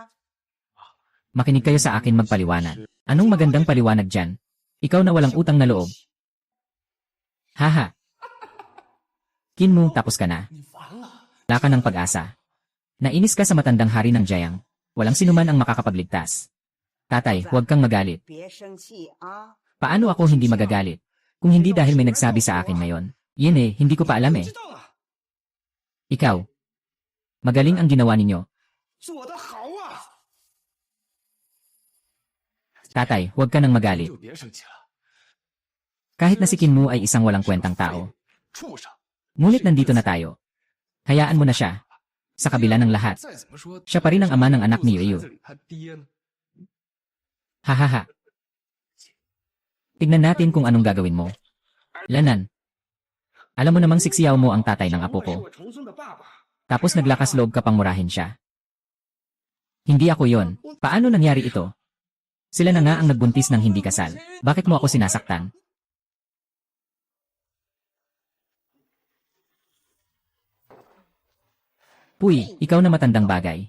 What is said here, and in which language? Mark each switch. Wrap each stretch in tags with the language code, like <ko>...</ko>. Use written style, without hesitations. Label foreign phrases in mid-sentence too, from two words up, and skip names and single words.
<tl>Makinig kayo sa akin magpaliwanag. Anong magandang paliwanag dyan? Ikaw na walang utang na loob. Haha. Kinmo, tapos ka na.</tl> <zh>你完了。</zh> <tl>Wala ka ng pag-asa. Nainis ka sa matandang hari ng Jiang. Walang sinuman ang makakapagligtas. Tatay, huwag kang magalit.</tl> <zh>别生气啊！</zh> <tl>Paano ako hindi magagalit? Kung hindi dahil may nagsabi sa akin ngayon. Yan eh, hindi ko pa alam eh.</tl> <zh>知道了，</zh> <tl>Ikaw. Magaling ang ginawa ninyo.</tl> <zh>做得好啊！</zh> <tl>Tatay, huwag ka nang magalit.</tl> <zh>就别生气了，</zh> <tl>Kahit na si Kinmo ay isang walang kwentang tao.</tl> <zh>畜生。</zh> <tl>Ngunit nandito na tayo. Hayaan mo na siya. Sa kabila ng lahat.</tl> <zh>再怎么说，</zh> <tl>Siya pa rin ang ama ng anak ni Yuyu.</tl> <zh>这里他爹呢？ Hahaha.</zh> <tl>Tignan natin kung anong gagawin mo. Lanan. Alam mo namang si Xiao mo ang tatay ng apo ko.</tl> <zh>我重生的爸爸。</zh> <tl>Tapos naglakas loob ka pang murahin siya. Hindi ako yon. Paano nangyari ito? Sila na nga ang nagbuntis ng hindi kasal. Bakit mo ako sinasaktan? Puy, ikaw na matandang bagay.</tl>